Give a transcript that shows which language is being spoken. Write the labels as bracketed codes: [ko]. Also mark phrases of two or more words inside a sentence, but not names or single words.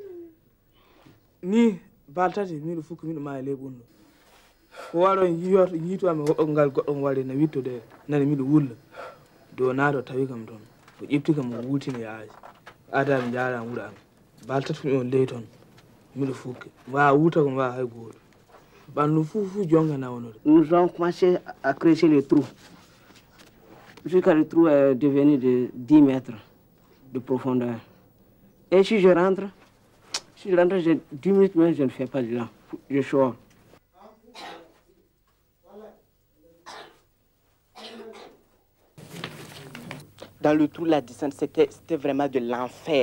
[ff] ni bal tati miɗo fukki miɗo ma e ley ɓundu ko waɗo yiitowami hoɓɓogal goɗɗo waɗi no wittude nani miɗo wulla dow naato tawi kam toon o ƴefti kam o wultini yaaji adami jaarama wuurami bal tati mi on ley toon miɗo fukki mbawa wuuta ko mbawa hay goto ɓandu fu jonga nawonude. [fr] Nous avons commencé à creuser les trous jusqu'à le trou est devenu de 10 mètres de profondeur. Et si je rentre, j'ai 10 minutes mais je ne fais pas de là, je sors. Dans le trou, la descente, c'était vraiment de l'enfer.